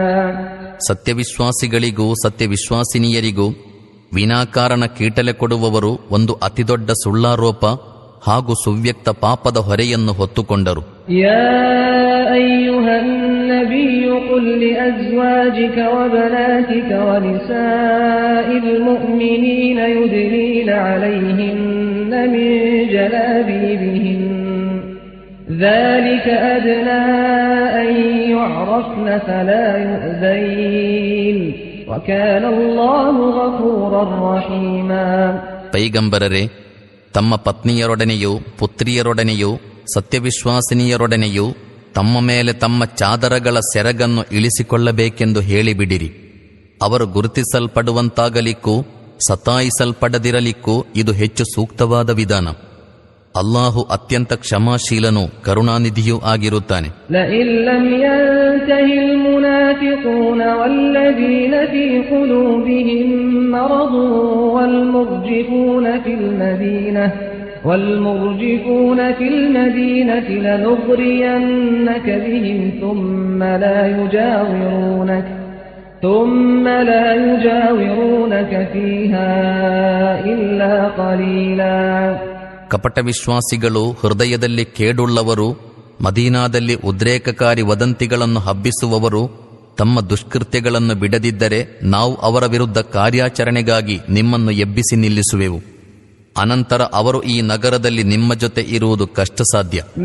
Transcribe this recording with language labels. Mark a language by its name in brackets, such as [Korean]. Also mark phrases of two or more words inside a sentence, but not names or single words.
[Kannada] ಸತ್ಯವಿಶ್ವಾಸಿಗಳಿಗೂ ಸತ್ಯವಿಶ್ವಾಸಿನಿಯರಿಗೂ ವಿನಾಕಾರಣ ಕೀಟಲೆ ಕೊಡುವವರು ಒಂದು ಅತಿದೊಡ್ಡ ಸುಳ್ಳಾರೋಪ ಹಾಗೂ ಸುವ್ಯಕ್ತ ಪಾಪದ ಹೊರೆಯನ್ನು ಹೊತ್ತುಕೊಂಡರು. [Arabic] يا أيها النبي قل لأزواجك وبناتك ونساء المؤمنين يدنين عليهن من جلابيبهن ذلك أدنى أن يعرفن فلا يؤذين وكان الله غفورا رحيما. [Kannada] ಪೈಗಂಬರರೇ, ತಮ್ಮ ಪತ್ನಿಯರೊಡನೆಯೂ ಪುತ್ರಿಯರೊಡನೆಯೂ ಸತ್ಯವಿಶ್ವಾಸಿನಿಯರೊಡನೆಯೂ ತಮ್ಮ ಮೇಲೆ ತಮ್ಮ ಚಾದರಗಳ ಸೆರಗನ್ನು ಇಳಿಸಿಕೊಳ್ಳಬೇಕೆಂದು ಹೇಳಿಬಿಡಿರಿ. ಅವರು ಗುರುತಿಸಲ್ಪಡುವಂತಾಗಲಿಕ್ಕೂ ಸತಾಯಿಸಲ್ಪಡದಿರಲಿಕ್ಕೂ ಇದು ಹೆಚ್ಚು ಸೂಕ್ತವಾದ ವಿಧಾನ. ಅಲ್ಲಾಹು ಅತ್ಯಂತ ಕ್ಷಮಾಶೀಲನೂ ಕರುಣಾನಿಧಿಯೂ ಆಗಿರುತ್ತಾನೆ. [Arabic] لئن لم ينته المنافقون والذين في قلوبهم مرض والمرجفون في المدينة لنغرينك بهم ثم لا يجاورونك فيها إلا قليلا. [Kannada] ಕಪಟ ವಿಶ್ವಾಸಿಗಳು, ಹೃದಯದಲ್ಲಿ ಕೇಡುಳ್ಳವರು, ಮದೀನಾದಲ್ಲಿ ಉದ್ರೇಕಕಾರಿ ವದಂತಿಗಳನ್ನು ಹಬ್ಬಿಸುವವರು ತಮ್ಮ ದುಷ್ಕೃತ್ಯಗಳನ್ನು ಬಿಡದಿದ್ದರೆ ನಾವು ಅವರ ವಿರುದ್ಧ ಕಾರ್ಯಾಚರಣೆಗಾಗಿ ನಿಮ್ಮನ್ನು ಎಬ್ಬಿಸಿ ನಿಲ್ಲಿಸುವೆವು. ಅನಂತರ ಅವರು ಈ ನಗರದಲ್ಲಿ ನಿಮ್ಮ ಜೊತೆ ಇರುವುದು ಕಷ್ಟ ಸಾಧ್ಯ.